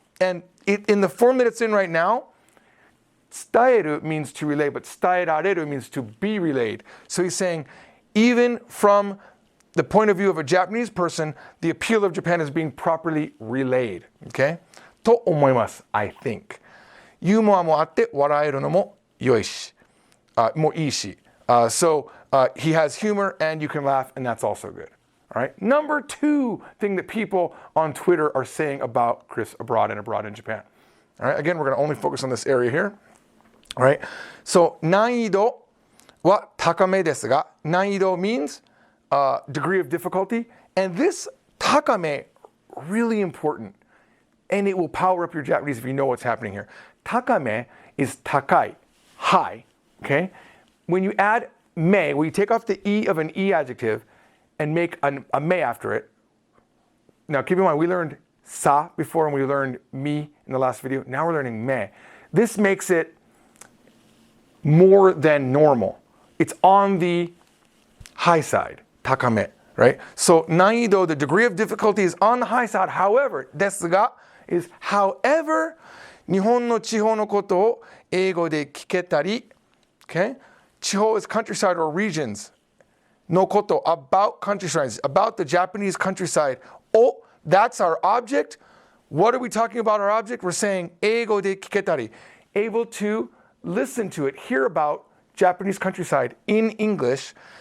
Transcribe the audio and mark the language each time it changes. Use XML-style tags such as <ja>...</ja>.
<en>And in the form that it's in right now, tsudaeru means to relay, but tsudaerareru means to be relayed. So he's saying, even from the point of view of a Japanese person, the appeal of Japan is being properly relayed. Okay? To omoimasu, I think.</en> <ja>ユーモアもあって笑えるのも良いし、もいいし。</ja> <en>So he has humor and you can laugh, and that's also good. All right. Number 2 thing that people on Twitter are saying about Chris abroad and abroad in Japan. All right. Again, we're going to only focus on this area here. All right. So</en> <ja>難易度は高めですが、</ja> <en>難易度 means degree of difficulty, and this 高め really important, and it will power up your Japanese if you know what's happening here. Takame is takai, high. Okay. When you add me, when you take off the e of an e adjective and make a me after it. Now keep in mind, we learned sa before and we learned mi in the last video. Now we're learning me. This makes it more than normal. It's on the high side, takame, right? So 難易度, the degree of difficulty is on the high side. However,</en> <ja>ですが is however, 日本の地方のことを英語で聞けたり, okay?</ja> <en>地方 is countryside or regions. No koto, about countryside, about the Japanese countryside. Oh, that's our object. What are we talking about our object? We're saying</en> <ja>eigo de kiketari,</ja> <en>able to listen to it, hear about Japanese countryside in English.</en>